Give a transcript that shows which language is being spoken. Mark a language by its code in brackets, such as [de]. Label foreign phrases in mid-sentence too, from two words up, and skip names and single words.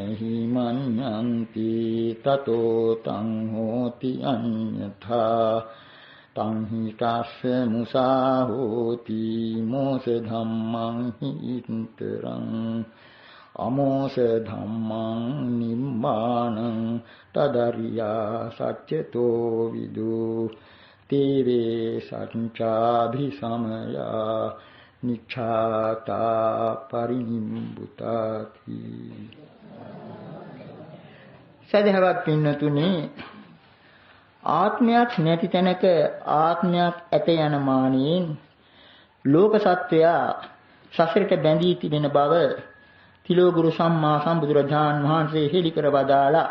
[pi] හි මඤ්ඤන්ති තතෝ තං හෝති අඤ්ඤථා තං හි තස්ස මුසා හෝති මෝස ධම්මං හි ඉන්තරං අමෝස ධම්මං නිම්මානං තදරියා සච්චතෝ විදු තේවේ සච්ඡාභි සමයා නිච්ඡාතා පරිනිම්බුතාති. [si] සදහවත් පින්නතුනි, ආත්මයක් නැති තැනක ආත්මයක් ඇත යන මානෙන් ලෝක සත්වයා සසරට බැඳී තිබෙන බව තිලෝගුරු සම්මා සම්බුදුරජාණන් වහන්සේ හෙළි කර වදාලා.